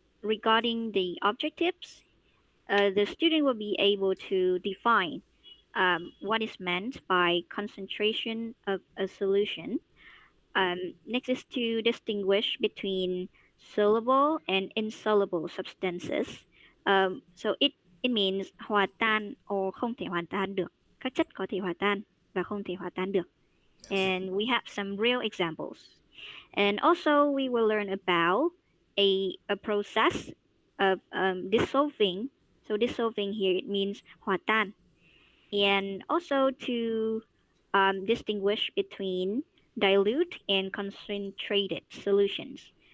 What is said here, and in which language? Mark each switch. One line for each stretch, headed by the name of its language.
English: Regarding the objectives, the student will be able to define what is meant by concentration of a solution. Next is to distinguish between soluble and insoluble substances. So it means
Vietnamese: hòa tan or không thể hòa tan được. Các chất có thể hòa tan và không thể hòa tan được.
English: Yes. And we have some real examples. And also we will learn about a process of dissolving. So dissolving here it means
Vietnamese: hòa tan.
English: And also to distinguish between dilute and concentrated solutions.